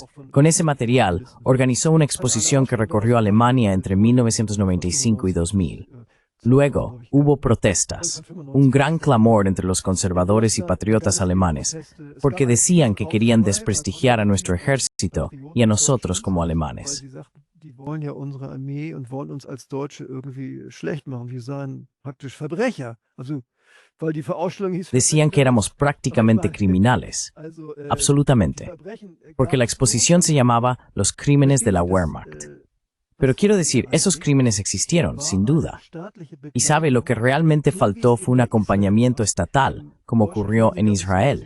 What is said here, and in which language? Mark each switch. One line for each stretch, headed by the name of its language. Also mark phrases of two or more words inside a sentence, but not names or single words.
Spanish: Con ese material, organizó una exposición que recorrió Alemania entre 1995 y 2000. Luego, hubo protestas, un gran clamor entre los conservadores y patriotas alemanes, porque decían que querían desprestigiar a nuestro ejército y a nosotros como alemanes.
German: Die wollen ja unsere Armee und wollen uns als Deutsche irgendwie schlecht machen. Wir seien praktisch Verbrecher. Also, weil die Verausstellung hieß
Spanish: Decían que éramos prácticamente criminales, absolutamente, porque la exposición se llamaba Los crímenes de la Wehrmacht. Pero quiero decir, esos crímenes existieron, sin duda. Y sabe, lo que realmente faltó fue un acompañamiento estatal, como ocurrió en Israel.